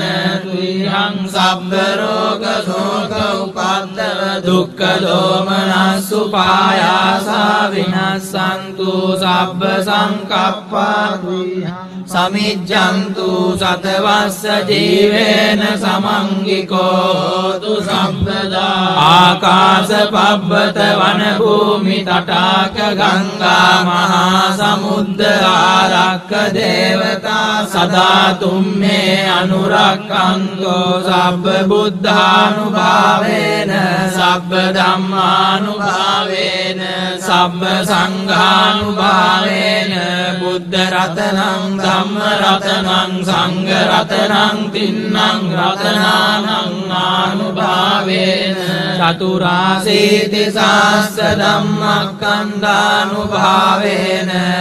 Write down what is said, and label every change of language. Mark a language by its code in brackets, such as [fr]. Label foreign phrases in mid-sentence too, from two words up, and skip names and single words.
[pi] තුයං සබ්බ රෝග ශෝක උපද්දව දුක්ඛ දෝමනස්සු පායාසා විනස්සන්තු සබ්බ සංකප්පා සමිජ්ජන්තු සතවස්ස ජීවේන සමංගිකෝ තු සම්පදා ආකාශ පබ්බත වන භූමි තටාක ගංගා මහා සමුද්ද ආරක්ක දේවතා සදා තුම්මේ අනුරක්ඛන්තෝ සබ්බ බුද්ධානුභාවේන සබ්බ ධම්මානුභාවේන සබ්බ සංඝානුභාවේන බුද්ධ රතනං ධම්ම රතනං සංඝ රතනං තින්නං රතනානං ආනුභාවේන චතුරාසීති සාස්ස ධම්මස්කන්ධානුභාවේන